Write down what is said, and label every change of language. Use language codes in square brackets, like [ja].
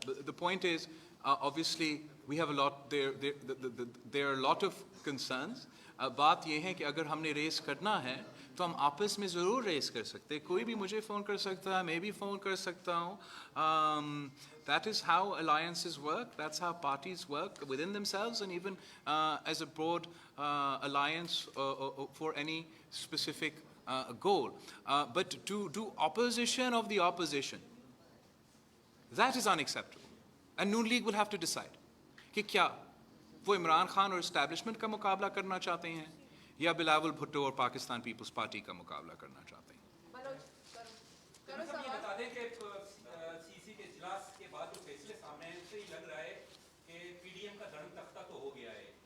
[en] The point is, obviously, we have a lot, there are a lot of concerns. [hi] बात ये है कि अगर हमने रेस करना है तो हम आपस में ज़रूर रेस कर सकते हैं. कोई भी मुझे फ़ोन कर सकता है, मैं भी फ़ोन कर सकता हूँ. [en] That is how alliances work. That's how parties work within themselves and even as a broad alliance for any specific goal. But to do opposition of the opposition, that is unacceptable. And Noon League will have to decide [hi] कि क्या वो इमरान खान और establishment का मुकाबला करना चाहते हैं या बिलावल भुट्टो और पाकिस्तान पीपल्स पार्टी का मुकाबला करना चाहते हैं. बलोच करो ये बता दें कि सीसी के इजलास के बाद जो फैसले सामने आए उससे ही लग रहा है कि पीडीएम का धर्म तख्ता तो हो गया है.